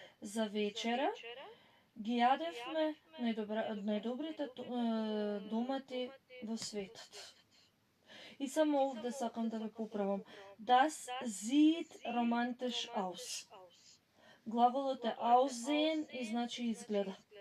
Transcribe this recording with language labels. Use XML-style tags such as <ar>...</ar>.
<mk>За вечера ги јадевме најдобрите домати во светот. И само овде сакам да ве поправам.</mk> <de>Das sieht romantisch aus.</de> <mk>Глаголот е aussehen и значи изгледа.</mk>